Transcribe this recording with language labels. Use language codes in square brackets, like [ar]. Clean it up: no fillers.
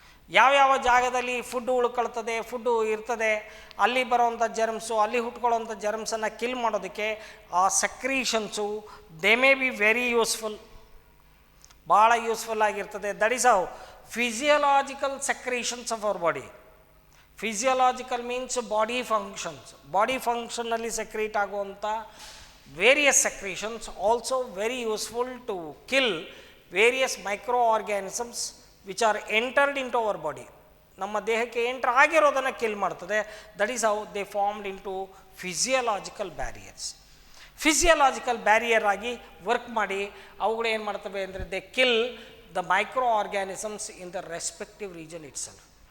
[kn] ಯಾವ್ಯಾವ ಜಾಗದಲ್ಲಿ food ಉಳ್ಕೊಳ್ತದೆ, food ಇರ್ತದೆ, ಅಲ್ಲಿ ಬರೋವಂಥ ಜರ್ಮ್ಸು, ಅಲ್ಲಿ ಹುಟ್ಕೊಳ್ಳೋವಂಥ ಜರ್ಮ್ಸನ್ನು ಕಿಲ್ ಮಾಡೋದಕ್ಕೆ ಆ ಸೆಕ್ರೀಷನ್ಸು [en] they may be very useful, [kn] ಭಾಳ ಯೂಸ್ಫುಲ್ ಆಗಿರ್ತದೆ. [en] That is how physiological secretions of our body. Physiological means body functions. [kn] Body ಫಂಕ್ಷನ್ನಲ್ಲಿ secrete ಆಗುವಂಥ [en] various secretions also very useful to kill various microorganisms which are entered into our body. [kn] ನಮ್ಮ ದೇಹಕ್ಕೆ entry ಆಗಿರೋದನ್ನು kill ಮಾಡ್ತದೆ. [en] That is how they formed into physiological barriers. [kn] Physiological barrier ಆಗಿ work ಮಾಡಿ ಅವುಗಳು ಏನು ಮಾಡ್ತವೆ ಅಂದರೆ [en] They kill the microorganisms in the respective region itself.